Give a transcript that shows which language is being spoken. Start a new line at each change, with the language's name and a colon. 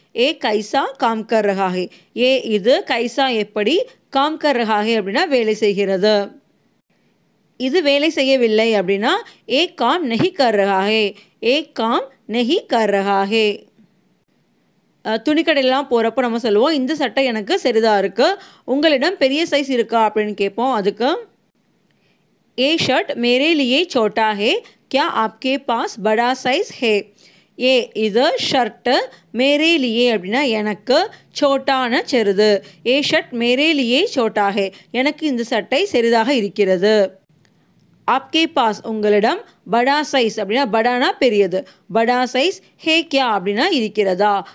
Hindi: ஏ கைசா com கர் ரஹா ஹே.
Tamil: ஏ இது, கைசா எப்படி, com கர் ரஹா ஹே அப்படின்னா வேலை செய்கிறது. இது வேலை செய்யவில்லை அப்படின்னா
Hindi: ஏ காம் நஹி கர் ரஹா ஹே. ஏ காம் நஹி கர் ரஹா ஹே.
Tamil: துணிக்கடையெல்லாம் போகிறப்போ நம்ம சொல்லுவோம், இந்த சட்டை எனக்கு சரிதாக இருக்குது, உங்களிடம் பெரிய சைஸ் இருக்கா அப்படின்னு கேட்போம்.
Hindi: அதுக்கு ये शर्ट मेरे लिए छोटा है, क्या आपके पास बड़ा साइज है?
Tamil: ஏ இது ஷர்ட்டு,
Hindi: மேரே லியே
Tamil: அப்படின்னா எனக்கு, சோட்டான சிறிது.
Hindi: ஏ ஷர்ட் மேரே லியே சோட்டா ஹே,
Tamil: எனக்கு இந்த சட்டை சிறிதாக இருக்கிறது.
Hindi: ஆப்கே பாஸ்
Tamil: உங்களிடம், படா சைஸ் அப்படின்னா படானா பெரியது, படா சைஸ்,
Hindi: ஹே கியா
Tamil: அப்படின்னா இருக்கிறதா.